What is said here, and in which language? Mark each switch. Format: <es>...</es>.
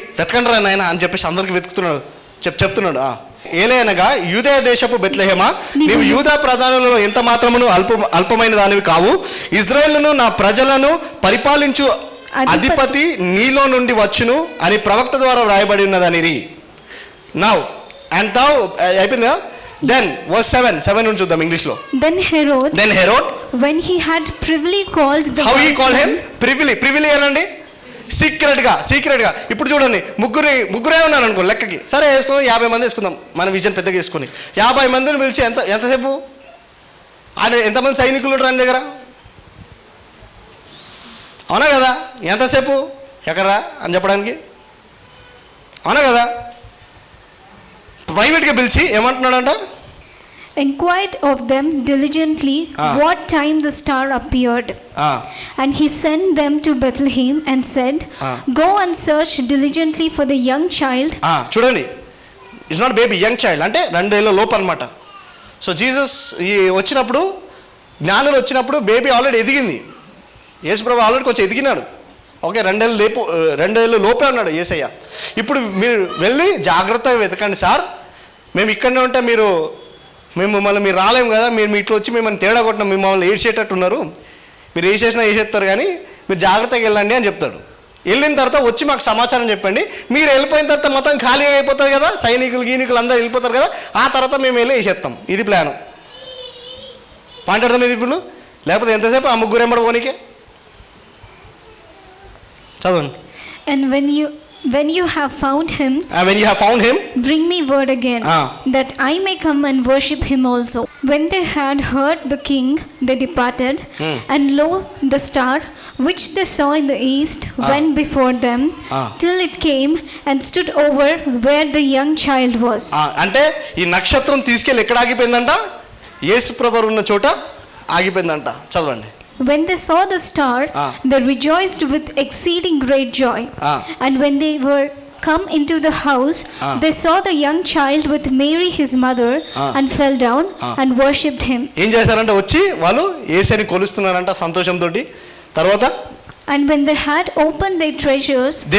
<te>వెతకండిరా నాయనా అని చెప్పేసి అందరికి వెతుకుతున్నాడు, చెప్తున్నాడు. ఏలైనగా యూదయ దేశపు బెత్లెహేమా, నీవు యూదా ప్రధానులలో ఎంత మాత్రమును అల్పమైన దానివి కావు. ఇజ్రాయేలును నా ప్రజలను పరిపాలించు అధిపతి నీలో నుండి వచ్చును అని ప్రవక్త ద్వారా వ్రాయబడి ఉన్నదని.</te> <en>now and thou</en> <te>అయిపోయిందా?</te> <en>Then verse 7</en> <te>నుంచి చూద్దాం ఇంగ్లీష్లో.</te> <en>Then Herod when he had privily called the how he called him privily</en> <te>అనండి, సీక్రెట్ గా. ఇప్పుడు చూడండి, ముగ్గురే ఉన్నారు అనుకో లెక్కకి, సరే వేసుకుందాం, 50 మంది వేసుకుందాం, మన విజన్ పెద్దగా వేసుకుని 50 మందిని పిలిచి ఎంతసేపు ఆయన ఎంతమంది సైనికులు ఉంటారు ఆయన దగ్గర, అవునా కదా? ఎంతసేపు ఎక్కడరా అని చెప్పడానికి, అవునా కదా? ప్రైవేట్గా పిలిచి ఏమంటున్నాడంట?</te> <en>Inquired of them diligently what time the star appeared. And he sent them to Bethlehem and said, go and search diligently for the young child.</en> <te>చూడండి,</te> <en>it's not baby, young child</en> <te>అంటే 2 ఏళ్ళ లోపు అనమాట. సో జీసస్ వచ్చినప్పుడు, జ్ఞానులు వచ్చినప్పుడు baby already ఎదిగింది. యేసుప్రభు ఆల్రెడీ కొంచెం ఎదిగినాడు. ఓకే, 2 ఏళ్ళు లోపే ఉన్నాడు యేసయ్య. ఇప్పుడు మీరు వెళ్ళి జాగ్రత్తగా వెతకండి సార్, మేము ఇక్కడనే ఉంటే మళ్ళీ మీరు రాలేము కదా, మీరు ఇట్లా వచ్చి మిమ్మల్ని తేడా కొట్టిన మిమ్మల్ని ఏడ్చేటట్టు ఉన్నారు, మీరు వేసేస్తారు కానీ మీరు జాగ్రత్తగా వెళ్ళండి అని చెప్తాడు. వెళ్ళిన తర్వాత వచ్చి మాకు సమాచారం చెప్పండి. మీరు వెళ్ళిపోయిన తర్వాత మొత్తం ఖాళీగా అయిపోతుంది కదా, గీనికులు అందరూ వెళ్ళిపోతారు కదా, ఆ తర్వాత మేము వెళ్ళి వేసేస్తాం. ఇది ప్లాను. పాయింట్ అర్థం ఇది ఇప్పుడు, లేకపోతే ఎంతసేపు ఆ ముగ్గురు ఎంబడి పోనీకే. చదవండి.</te> <en>And when you have found him, bring me word again, that I may come and worship him also. When they had heard the king, they departed, and lo, the star which they saw in the east went before them till it came and stood over where the young child was.</en> <te>అంటే ఈ నక్షత్రం తీసుకెళ్ళి ఎక్కడ ఆగిపోయిందంట? యేసుప్రభు ఉన్న చోట ఆగిపోయిందంట. చదవండి.</te> <en>When they saw the star, they rejoiced with exceeding great joy. And when they were come into the house, they saw the young child with Mary his mother, and fell down and worshipped him.</en> <te>ఏం చేశారంటే వచ్చి వాళ్ళు యేసుని కొలుస్తున్నారంట సంతోషంతో. తర్వాత</te> <en>and when they had opened their treasures,</en>